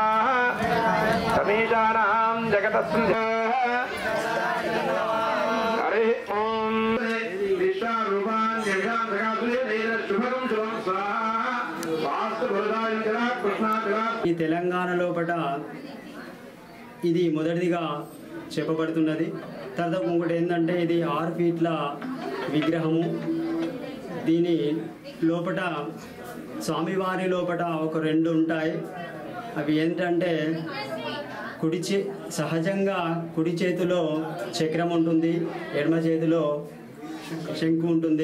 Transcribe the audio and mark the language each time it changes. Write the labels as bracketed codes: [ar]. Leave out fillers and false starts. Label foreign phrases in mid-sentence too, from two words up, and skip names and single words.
[te] समीशानां जगतस्मिन् हरि ओम विश्वरूपान् निर्गां शुभगं शुभं स्वाहा वास्तु भुरदाय जला कृष्णा जला ఈ తెలంగాణ లోపట ఇది మొదటిదిగా చెప్పబడుతున్నది. తర్వాత ఇంకోటి ఏంటంటే ఇది 6 ఫీట్ల విగ్రహము. దీని లోపట స్వామివారి లోపట ఒక 2 ఉంటాయి. అవి ఏంటంటే సహజంగా కుడి చేతిలో చక్రం ఉంటుంది, ఎడమ చేతిలో శంకు ఉంటుంది.